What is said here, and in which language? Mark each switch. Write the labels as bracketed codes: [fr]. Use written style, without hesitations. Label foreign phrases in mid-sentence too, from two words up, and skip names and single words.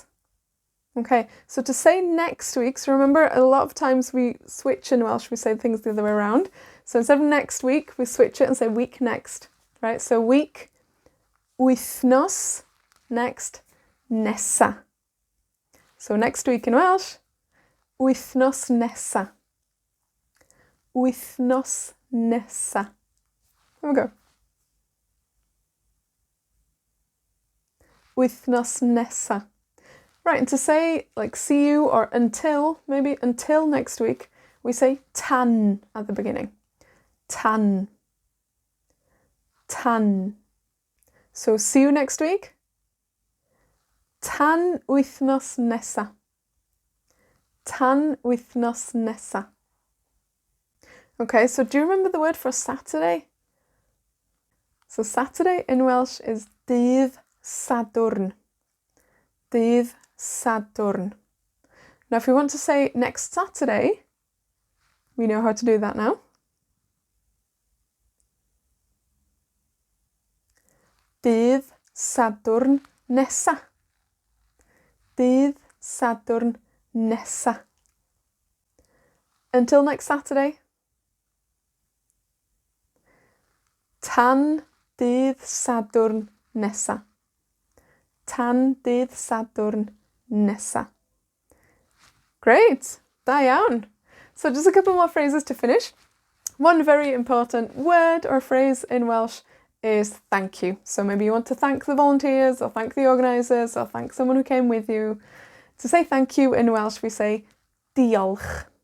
[en] Okay, so to say next week, so remember a lot of times we switch in Welsh, we say things the other way around. So instead of next week, we switch it and say week next, right? So week, wythnos, next, nesa. So next week in Welsh, [cy] wythnos nesa. Wythnos nesa. [en] There we go. [cy] Wythnos nesa. [en] Right, and to say like see you or until, maybe until next week, we say tan at the beginning. [cy] Tan. Tan. [en] So see you next week. [cy] Tan wythnos nesa. Tan wythnos nesa. [en] Okay, so do you remember the word for Saturday? So Saturday in Welsh is [cy] dydd Sadwrn. Dydd Sadwrn. [en] Now, if we want to say next Saturday, we know how to do that now. [cy] Dydd Sadwrn nesa. Dydd Sadwrn nesa. [en] Until next Saturday. [cy] Tan dydd Sadwrn nesa. Tan dydd Sadwrn nesa. [en] Great, [cy] da iawn. [en] So just a couple more phrases to finish. One very important word or phrase in Welsh is thank you. So maybe you want to thank the volunteers or thank the organisers or thank someone who came with you. To say thank you in Welsh we say diolch.